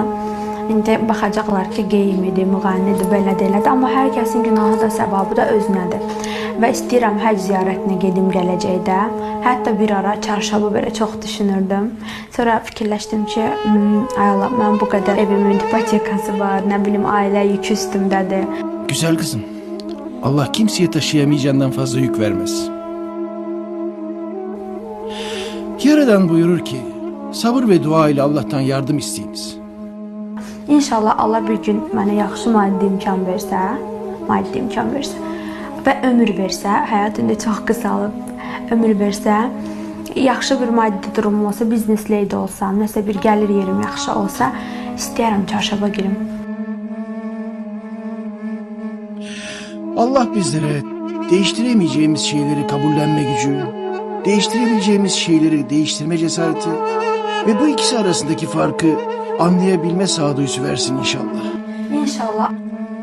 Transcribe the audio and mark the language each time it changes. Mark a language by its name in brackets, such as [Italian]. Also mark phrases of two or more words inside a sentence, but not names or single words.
[Azerbaijani] İndi baxacaqlar ki, qeymidir, müğənnidir, belədir, elədir. Amma hər kəsin günahı da, səvabı da özünədir. Və istəyirəm həcc ziyarətinə gedim gələcəkdə. Hətta bir ara çarşabı belə çox düşünürdüm. Sonra fikirləşdim ki, ay Allah, mən bu qədər evimin hipotekası var, nə bilim ailə yükü üstümdədir. [Turkish] Güzel kızım. Allah kimseye taşıyamayacağından fazla yük vermez. Yaradan buyurur ki, sabır ve dua ile Allah'tan yardım isteyiniz. [Azerbaijani] İnşallah Allah bir gün mənə yaxşı maddi imkan versə və ömür versə, həyatında çox qısalıb ömür versə, yaxşı bir maddi durumum olsa, biznesləydə olsam, nəsə bir gəlir yerim yaxşı olsa, istəyərəm çarşaba girim. [Turkish] Allah bizlere değiştiremeyeceğimiz şeyleri kabullenme gücü, değiştirebileceğimiz şeyleri değiştirme cesareti ve bu ikisi arasındaki farkı anlayabilme sağduyusu versin inşallah. İnşallah.